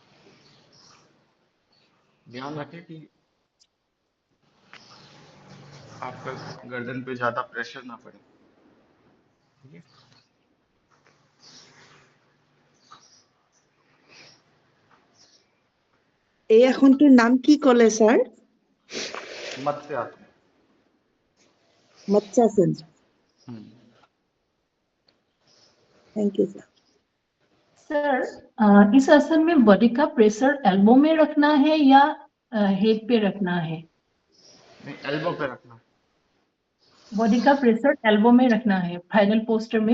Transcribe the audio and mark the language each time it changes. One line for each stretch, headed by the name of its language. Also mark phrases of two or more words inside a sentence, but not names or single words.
Hindi: ध्यान रखें कि आपका गर्दन पे ज्यादा प्रेशर ना पड़े। ठीक है।
Assamese: এই আসনটোৰ নাম কি ক'লে ছাৰ?
Hindi: मत्स्य आसन।
Assamese: মৎস্যাসন। हम्म।
English: Thank you sir.
Hindi: सर इस आसन में बॉडी का प्रेशर एल्बो में रखना है या हेड पे रखना है? नहीं, एल्बो पे रखना है। बॉडी का प्रेशर एल्बो में रखना है
English: final posture
Hindi: में।